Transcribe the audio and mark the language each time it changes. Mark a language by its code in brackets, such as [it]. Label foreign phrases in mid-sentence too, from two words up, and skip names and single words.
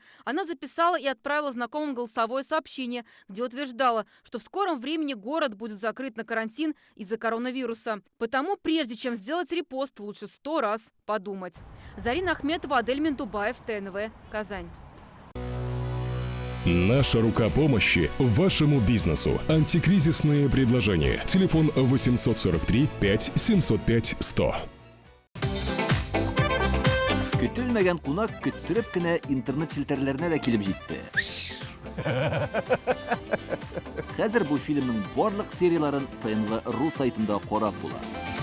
[ru] Она записала и отправила знакомым голосовое сообщение, где утверждала, что в скором времени город будет закрыт на карантин из-за коронавируса. Потому, прежде чем сделать репост, лучше 100 раз подумать. Зарина Ахметова, Адель Мендубаев, ТНВ, Казань. Наша рука помощи вашему бизнесу. Антикризисные предложения. Телефон 843 5 705 100. [tt] Көтелмәгән кунак көттөреп кенә интернет челтәрләренә дә килеп җитте. Хәзер бу фильмның барлык серияларын ТНВ.ру сайтында карап була.